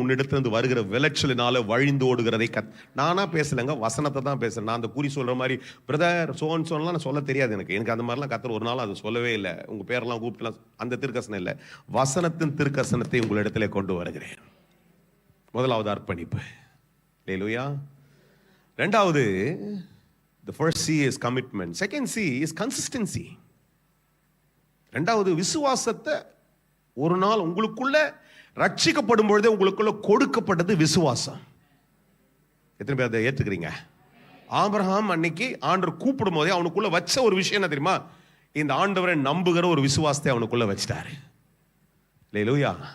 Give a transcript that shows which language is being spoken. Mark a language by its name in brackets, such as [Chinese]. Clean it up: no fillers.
[Tamil] உன்னிடத்திலிருந்து வருகிற விளைச்சலினால வழிந்து ஓடுகிறதை நானா பேசலைங்க, வசனத்தை தான் பேசுறேன். நான் அந்த குறி சொல்ற மாதிரி பிரதர் சோன் சொன்னலாம் நான் சொல்ல தெரியாது எனக்கு அந்த மாதிரிலாம் கர்த்தர் ஒரு நாள் அது சொல்லவே இல்லை. உங்க பேரெல்லாம் கூப்பிட்டுலாம் அந்த திருக்கசனம் இல்லை. வசனத்தின் திருக்கசனத்தை உங்களிடத்திலே கொண்டு வருகிறேன். முதலாவது அர்ப்பணிப்பு. ஹல்லேலூயா. ரெண்டாவது, [English] the first C is commitment. Second C is consistency. [Tamil] ரெண்டாவது, விசுவாசத்தை ஒரு நாள் உங்களுக்குள்ள ரட்சிக்கப்படும் பொழுதே உங்களுக்குள்ள கொடுக்கப்பட்டது விசுவாசம். எத்தனை பேர் அதை ஏற்றுக்கிறீங்க? ஆபிரகாம் அன்னைக்கு ஆண்டவர் கூப்பிடும் போதே அவனுக்குள்ள வச்ச ஒரு விஷயம் என்ன தெரியுமா, இந்த ஆண்டவரை நம்புகிற ஒரு விசுவாசத்தை அவனுக்குள்ள வச்சிட்டாரு. ஹல்லேலூயா.